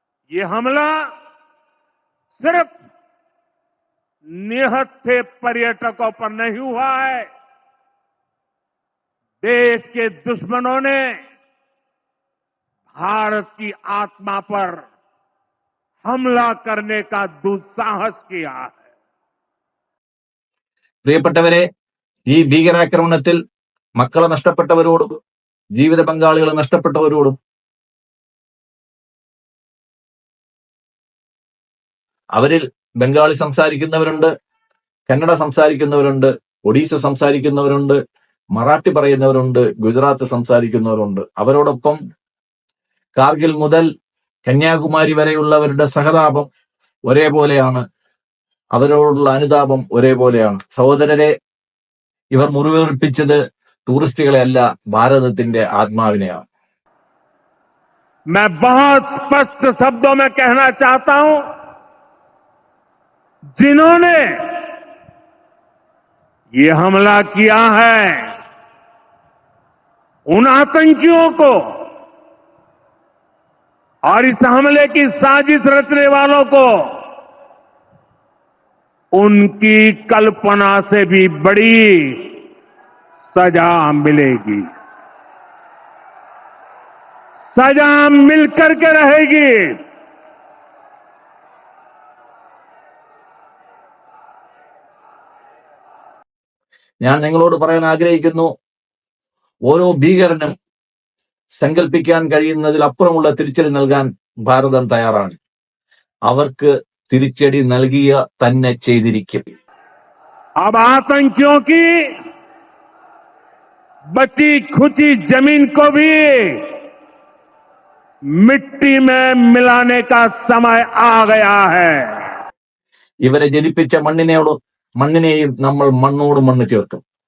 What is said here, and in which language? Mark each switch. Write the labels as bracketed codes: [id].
[hi] ये हमला सिर्फ निहत्थे पर्यटकों पर नहीं हुआ है, देश के दुश्मनों ने भारत की आत्मा पर हमला करने का दुस्साहस किया है. [ml] പ്രിയപ്പെട്ടവരെ, ഈ ഭീകരാക്രമണത്തിൽ മക്കളെ നഷ്ടപ്പെട്ടവരോടും ജീവിത പങ്കാളികളെ നഷ്ടപ്പെട്ടവരോടും അവരിൽ ബംഗാളി സംസാരിക്കുന്നവരുണ്ട്, കന്നഡ സംസാരിക്കുന്നവരുണ്ട്, ഒഡീസ സംസാരിക്കുന്നവരുണ്ട്, മറാഠി പറയുന്നവരുണ്ട്, ഗുജറാത്ത് സംസാരിക്കുന്നവരുണ്ട്. അവരോടൊപ്പം കാർഗിൽ മുതൽ കന്യാകുമാരി വരെയുള്ളവരുടെ സഹതാപം ഒരേപോലെയാണ്, അവരോടുള്ള അനുതാപം ഒരേപോലെയാണ്. സഹോദരരെ, ഇവർ മുറിവേൽപ്പിച്ചത് ടൂറിസ്റ്റുകളെ അല്ല, ഭാരതത്തിന്റെ ആത്മാവിനെയാണ്. [hi] मैं बहुत स्पष्ट शब्दों में कहना चाहता हूं, जिन्होंने ये हमला किया है, उन आतंकियों को और इस हमले की साजिश रचने वालों को उनकी कल्पना से भी बड़ी सजा मिलेगी, सजा मिलकर के रहेगी. [ml] ഞാൻ നിങ്ങളോട് പറയാൻ ആഗ്രഹിക്കുന്നു, ഓരോ ഭീകരനും സങ്കല്പിക്കാൻ കഴിയുന്നതിലപ്പുറമുള്ള തിരിച്ചടി നൽകാൻ ഭാരതം തയ്യാറാണ്. അവർക്ക് തിരിച്ചടി നൽകിയ തന്നെ ചെയ്തിരിക്കും. [hi] अब आतंकियों की बची खुची जमीन को भी मिट्टी में मिलाने का समय आ गया है। [ml] ഇവരെ ജനിപ്പിച്ച മണ്ണിനെയും നമ്മൾ മണ്ണോട് മണ്ണ് ചേർക്കും.